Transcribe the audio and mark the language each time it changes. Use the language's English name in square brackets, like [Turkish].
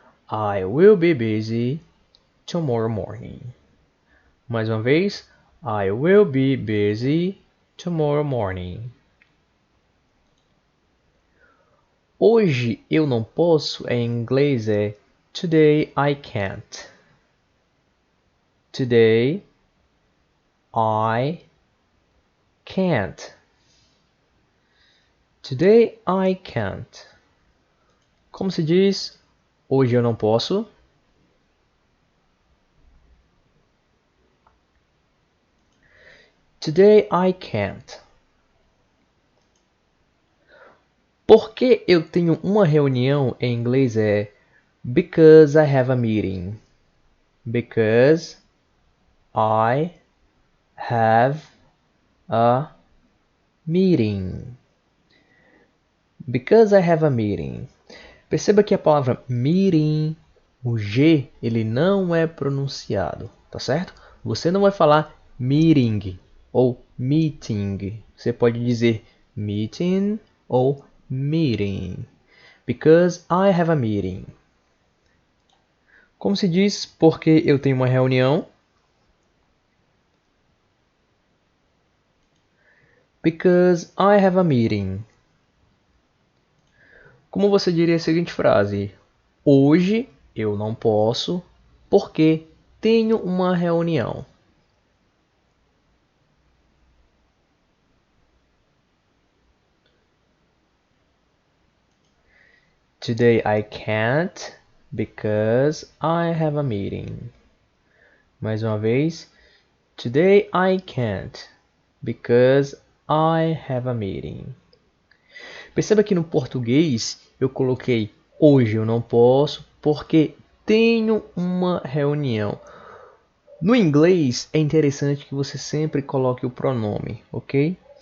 [English] I will be busy tomorrow morning. [Portuguese] Mais uma vez. [English] I will be busy tomorrow morning. [Portuguese] Hoje eu não posso em inglês é [English] Today I can't. Today I can't. Today I can't. [Portuguese] Como se diz? Hoje eu não posso. [English] Today I can't. [Portuguese] Porque eu tenho uma reunião em inglês é [English] Because I have a meeting. Because I have a meeting. Because I have a meeting. [Portuguese] Perceba que a palavra meeting, o G, ele não é pronunciado, tá certo? Você não vai falar meeting ou meeting. Você pode dizer meeting ou meeting. [English] Because I have a meeting. [Portuguese] Como se diz porque eu tenho uma reunião? [English] Because I have a meeting. [Portuguese] Como você diria a seguinte frase? Hoje eu não posso porque tenho uma reunião. [English] Today I can't because I have a meeting. [Portuguese] Mais uma vez. [English] Today I can't because I have a meeting. [Portuguese] Perceba que no português eu coloquei hoje eu não posso porque tenho uma reunião. No inglês é interessante que você sempre coloque o pronome, ok?